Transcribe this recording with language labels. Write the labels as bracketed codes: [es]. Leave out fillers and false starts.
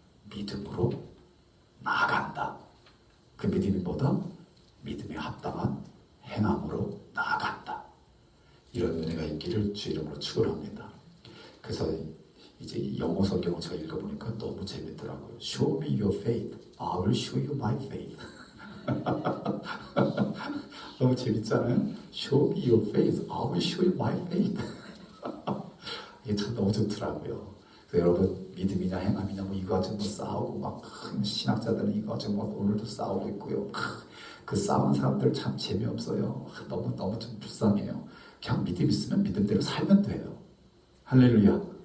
[ko] 믿음으로 나아간다. 그 믿음이 뭐다? 믿음에 합당한 행함으로 나아간다. 이런 은혜가 있기를 주 이름으로 축원합니다. 그래서 이제 영어 성경을 제가 읽어보니까 너무 재밌더라고요. [en] Show me your faith, I will show you my faith. [ko] 너무 재밌잖아요. [en] Show me your faith, I will show you my faith. [ko] 이게 참 너무 좋더라고요. 그래서 여러분, 믿음이냐 행함이냐 뭐 이거 가지고 뭐 싸우고 막 신학자들은 이거 가지고 막 오늘도 싸우고 있고요. 그 싸우는 사람들 참 재미없어요. 너무 좀 불쌍해요. 그냥 믿음 있으면 믿음대로 살면 돼요. 할렐루야.